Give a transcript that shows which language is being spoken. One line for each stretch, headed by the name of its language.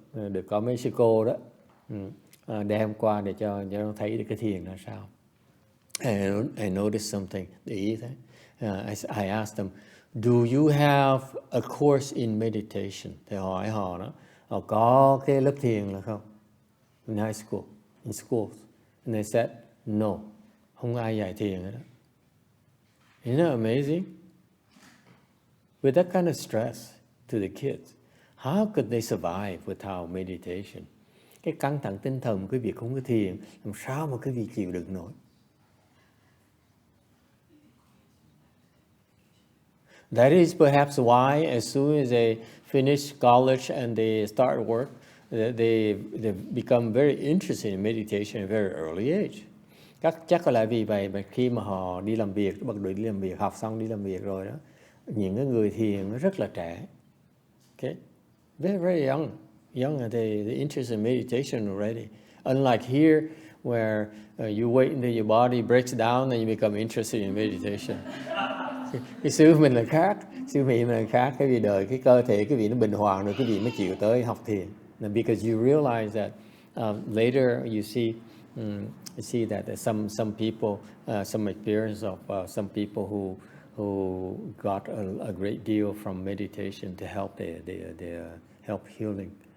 Vietnamese: Được có mấy sư cô đó đem qua để cho nó thấy được cái thiền là sao.
English: And I noticed something.
Vietnamese: Để ý thế.
English: I asked them, do you have a course in meditation?
Vietnamese: Thì hỏi họ đó, họ có cái lớp thiền là không?
English: In high school, in schools. And they said, no,
Vietnamese: không ai dạy thiền hết đó.
English: Isn't that amazing? With that kind of stress to the kids, how could they survive without meditation?
Vietnamese: Cái căng thẳng tinh thần quý vị không có thiền, làm sao mà quý vị chịu đựng nổi?
English: That is perhaps why as soon as they finish college and they start work, they become very interested in meditation at a very early age.
Vietnamese: Chắc có lẽ vì vậy mà khi mà họ đi làm việc, bắt đầu đi làm việc, học xong đi làm việc rồi đó, những cái người thiền nó rất là trẻ.
English: Okay? Very, very young and they're interested in meditation already. Unlike here, where you wait until your body breaks down and you become interested in meditation.
Vietnamese: Cái xứ mình là khác, xứ Mỹ mình là khác. Cái vì đời cái cơ thể cái vị nó bình hòa rồi cái vị mới chịu tới học thiền.
English: Because you realize that later you see that some people, some experience of some people who got a great deal from meditation to help their help healing.